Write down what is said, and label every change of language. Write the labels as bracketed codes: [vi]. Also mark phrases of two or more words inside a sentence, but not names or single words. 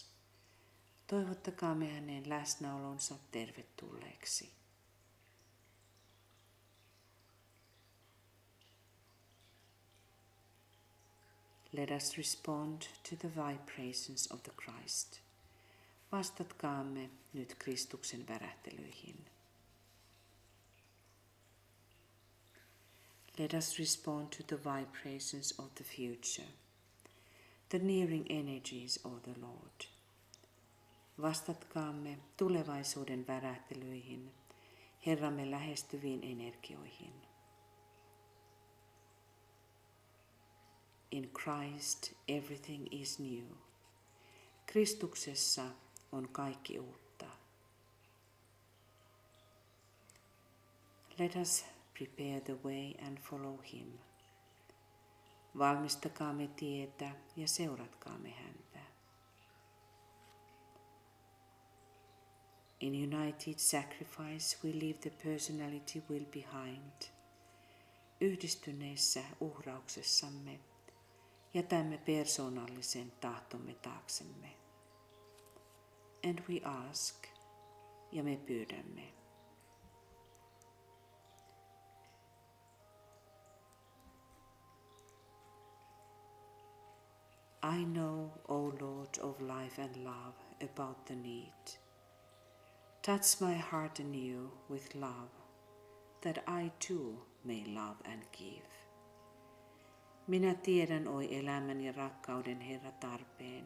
[fi] Toivottakaamme hänen läsnäolonsa tervetulleeksi. [en] Let us respond to the vibrations of the Christ. [fi] Vastatkaamme nyt Kristuksen värähtelyihin. [en] Let us respond to the vibrations of the future, the nearing energies of the Lord. [fi] Vastatkaamme tulevaisuuden värähtelyihin, Herramme lähestyviin energioihin. [en] In Christ everything is new. [fi] Kristuksessa on kaikki uutta. [en] Let us prepare the way and follow him. [fi] Valmistakaamme tietä ja seuratkaamme häntä. [en] In united sacrifice we leave the personality will behind. [fi] Yhdistyneessä uhrauksessamme jätämme persoonallisen tahtomme taaksemme. [en] And we ask, [fi] ja me pyydämme. [en] I know, O Lord of life and love, about the need. Touch my heart anew with love, that I too may love and give. [fi] Minä tiedän, oi elämän ja rakkauden Herra, tarpeen.